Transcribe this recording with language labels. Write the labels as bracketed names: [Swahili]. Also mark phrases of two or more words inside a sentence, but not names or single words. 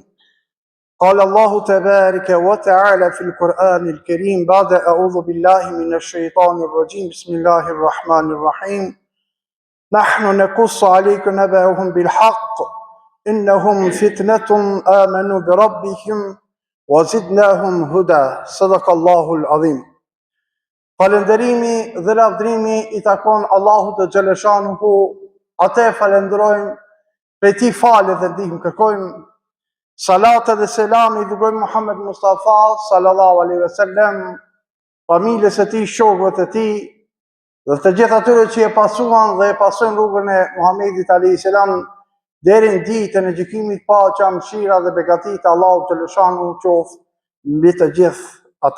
[Arabic] قال الله تبارك وتعالى في القرآن الكريم بعد أعوذ بالله من الشيطان الرجيم بسم الله الرحمن الرحيم نحن نقص عليك نبأهم بالحق إنهم فتنة آمنوا بربهم وزدناهم هدى صدق الله العظيم. [Albanian] Falënderimi dhe lavdrimi I takon Allahut të Xhaleshanuhu, atë falenderojmë, prej tij falë dhe ndihmë kërkojmë, salat dhe selam I dërgojmë Muhammed Mustafa [Arabic] صلى الله عليه وسلم, [Albanian] familjes së tij, shokëve të tij dhe të gjithë atyre që e pasuan dhe e pasojnë rrugën e Muhamedit [Arabic] عليه السلام [Albanian] deri në ditën e gjykimit, paqja, mëshira dhe begatit e Allahut Xhaleshanuhu qoftë mbi të gjithë ata.